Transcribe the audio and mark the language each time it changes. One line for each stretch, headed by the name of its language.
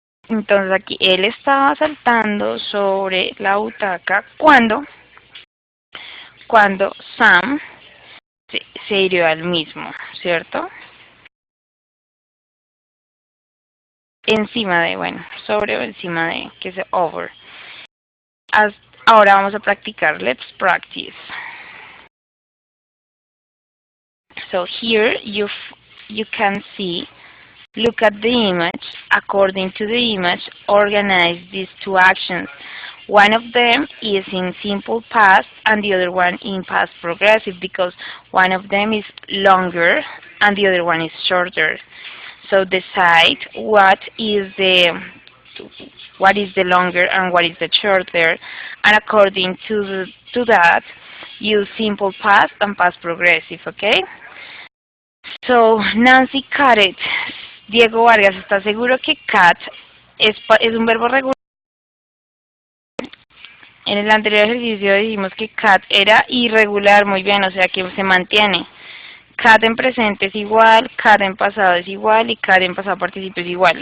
Spanish: Entonces aquí él estaba saltando sobre la butaca cuando Sam se hirió al mismo, ¿cierto? Encima de, bueno, sobre o encima de, que es over. Ahora vamos a practicar.
English: Let's practice. So here you can see, look at the image. According to the image, organize these two actions. One of them is in simple past and the other one in past progressive, because one of them is longer and the other one is shorter. So decide what is the longer and what is the shorter, and according to that, use simple past and past progressive, okay? So, Nancy cut it.
Spanish: Diego Vargas, ¿está seguro que cut es un verbo regular? En el anterior ejercicio dijimos que cat era irregular, muy bien, o sea que se mantiene. Cat en presente es igual, cat en pasado es igual y cat en pasado participio es igual.